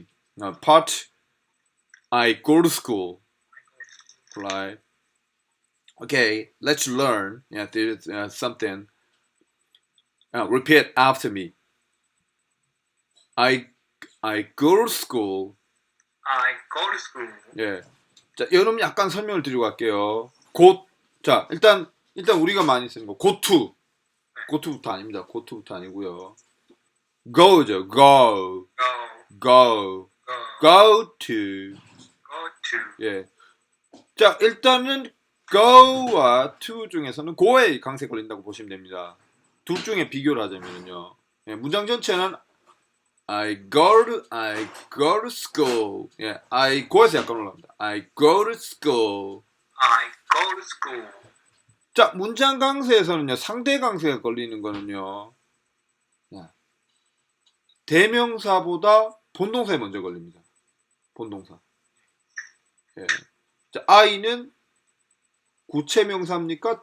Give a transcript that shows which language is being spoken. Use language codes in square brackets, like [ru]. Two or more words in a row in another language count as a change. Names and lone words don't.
[en] Part I go to school. Right. Okay, let's learn. There's something. Repeat after me. I go to school. I go to school. [ko] 예. 자, 여러분 약간 설명을 드리고 갈게요. 자, 일단 우리가 많이 쓰는 거 [en] go to. go to [ko] 부터 아닙니다. [en] go to [ko] 부터 아니고요. go죠. go. Go. [en] go to. Go to. [ko] 예. 자, 일단은 go와 to 중에서는 go에 강세 걸린다고 보시면 됩니다. 둘 중에 비교를 하자면요. 예, 문장 전체는 [en] I go to school. [ko] 예, [en] I go [ko] 에서 약간 올라갑니다. [en] I go to school. I go to school. [ko] 자, 문장 강세에서는요, 상대 강세가 걸리는 거는요, 대명사보다 본동사에 먼저 걸립니다. 본동사. 예. 자, I는 구체 명사입니까?